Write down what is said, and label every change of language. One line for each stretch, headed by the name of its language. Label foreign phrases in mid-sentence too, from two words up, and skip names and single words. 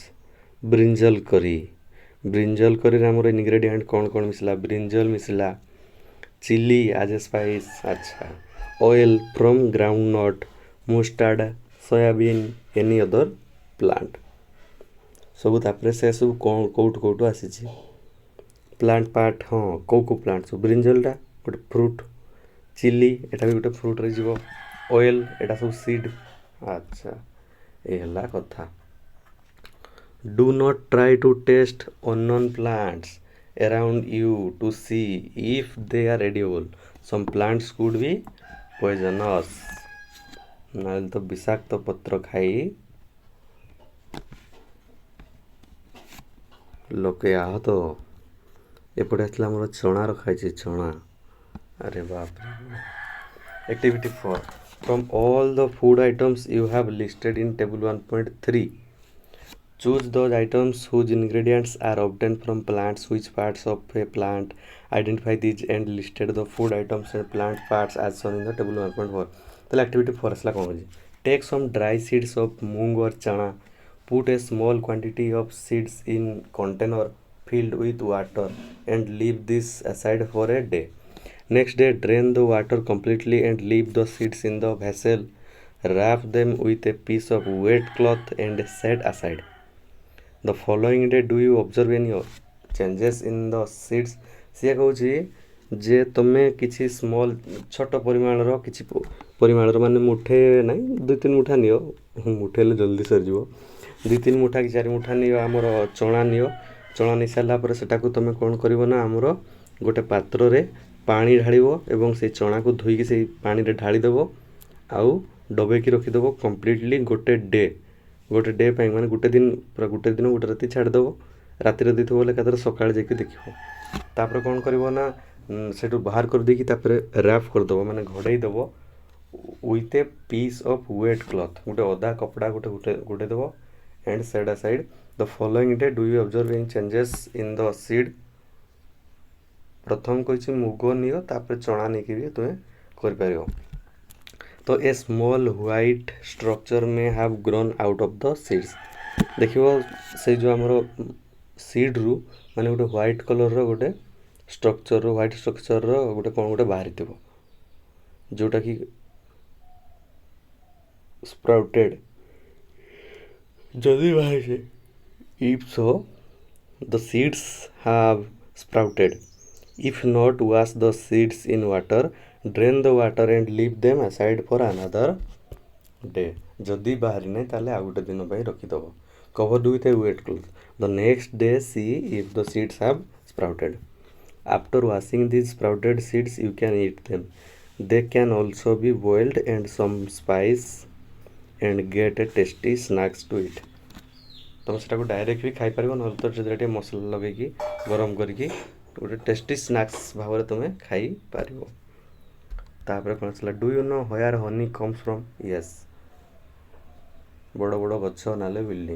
Odia: ବ୍ରିଞ୍ଜଲ କରିରେ ଆମର ଇନଗ୍ରେଡ଼ିଏଣ୍ଟ କ'ଣ ମିଶିଲା, ବ୍ରିଞ୍ଜଲ ମିଶିଲା,
English: chili as a spice,
Odia: ଆଚ୍ଛା,
English: oil from groundnut, mustard, soyabean, any other plant
Odia: ସବୁ। ତାପରେ ସେ ସବୁ କେଉଁଠୁ ଆସିଛି,
English: plant part.
Odia: ହଁ, କେଉଁ ପ୍ଲାଣ୍ଟ ସବୁ, ବ୍ରିଞ୍ଜଲଟା ଗୋଟେ ଫ୍ରୁଟ୍, ଚିଲି ଏଇଟା ବି ଗୋଟେ ଫ୍ରୁଟ୍ରେ ଯିବ, ଅଏଲ୍ ଏଇଟା ସବୁ ସିଡ୍। ଆଚ୍ଛା, ଏଇ ହେଲା କଥା।
English: Do not try to taste unknown plants around you to see if they are edible. Some plants could be poisonous.
Odia: ନହେଲେ ତ ବିଷାକ୍ତ ପତ୍ର ଖାଇ ଲୋକେ ଆହତ। ଏପଟେ ଆସିଲା ଆମର ଚଣା ରଖାଯାଇଛି, ଚଣା। ଆରେ ବାପରେ। Activity 4.
English: From all the food items you have listed in table 1.3, choose those items whose ingredients are obtained from plants. Which parts of a plant? Identify these and listed the food items and plant parts as shown in the table 1.4.
Odia: ତାହେଲେ activity 4 ଆସିଲା କ'ଣ ହେଉଛି,
English: take some dry seeds of mung or chana, put a small quantity of seeds in container filled with water and leave this aside for a day. Next day, drain the water completely and leave the seeds in the vessel. Wrap them with a piece of wet cloth and set aside. The following day, do you observe any changes in the seeds?
Odia: ସିଏ କହୁଛି ଯେ ତୁମେ କିଛି ସ୍ମଲ୍ ଛୋଟ ପରିମାଣର କିଛି ପରିମାଣର ମାନେ ମୁଠେ ନାହିଁ 2-3 ମୁଠା ନିଅ, ମୁଠେ ହେଲେ ଜଲ୍ଦି ସରିଯିବ, 2-3 ମୁଠା କି 4 ମୁଠା ନିଅ ଆମର ଚଣା ନିଅ। ଚଣା ନେଇ ସାରିଲା ପରେ ସେଟାକୁ ତୁମେ କ'ଣ କରିବ ନା ଆମର ଗୋଟେ ପାତ୍ରରେ ପାଣି ଢାଳିବ ଏବଂ ସେଇ ଚଣାକୁ ଧୋଇକି ସେଇ ପାଣିରେ ଢାଳିଦେବ ଆଉ ଡବେଇକି ରଖିଦେବ କମ୍ପ୍ଲିଟଲି ଗୋଟେ ଡେ ପାଇଁ, ମାନେ ଗୋଟେ ଦିନ ଗୋଟେ ରାତି ଛାଡ଼ିଦେବ। ରାତିରେ ଦେଇଥିବ ବୋଲେ ଏକାଥରେ ସକାଳେ ଯାଇକି ଦେଖିବ। ତାପରେ କ'ଣ କରିବ ନା ସେଠୁ ବାହାର କରିଦେଇକି ତାପରେ ର୍ୟାପ୍ କରିଦେବ, ମାନେ ଘୋଡ଼େଇ ଦେବ
English: with a piece of wet cloth,
Odia: ଗୋଟେ ଅଦା କପଡ଼ା ଘୋଡ଼େଇ ଦେବ
English: and set aside. The following day, do you observe any changes in the seed?
Odia: ପ୍ରଥମ କହିଛି ମୁଗ ନିଅ, ତାପରେ ଚଣା ନେଇକି ବି ତୁମେ କରିପାରିବ।
English: So a small white structure may have grown out of the seeds.
Odia: ଦେଖିବ ସେଇ ଯେଉଁ ଆମର ସିଡ୍ରୁ ମାନେ ଗୋଟେ ହ୍ୱାଇଟ୍ କଲର୍ର ଗୋଟେ ଷ୍ଟ୍ରକ୍ଚର ହ୍ୱାଇଟ୍ ଷ୍ଟ୍ରକ୍ଚରର ଗୋଟେ କ'ଣ ଗୋଟେ ବାହାରିଥିବ ଯେଉଁଟାକି ସ୍ପ୍ରାଉଟେଡ୍ ଯଦି ବାହାରିছে
English: if so the seeds have sprouted. If not, wash the seeds in water, drain the water and leave them aside for another day.
Odia: ଯଦି ବାହାରି ନାହିଁ ତାହେଲେ ଆଉ ଗୋଟେ ଦିନ ପାଇଁ ରଖିଦେବ।
English: Covered with a wet cloth. The next day see if the seeds have sprouted. After washing these sprouted seeds you can eat them. They can also be boiled and some spice and get a tasty snacks to eat.
Odia: ତୁମେ ସେଟାକୁ ଡାଇରେକ୍ଟ ବି ଖାଇପାରିବ, ନହେଲେ ତ ସେଥିରେ ଟିକେ ମସଲା ଲଗେଇକି ଗରମ କରିକି ଗୋଟେ
English: tasty snacks
Odia: ଭାବରେ ତୁମେ ଖାଇପାରିବ। ତାପରେ କ'ଣ ଥିଲା,
English: do you know where honey comes from?
Odia: ୟେସ୍, ବଡ଼ ବଡ଼ ଗଛ ନହେଲେ ବିଲ୍ଡିଂ।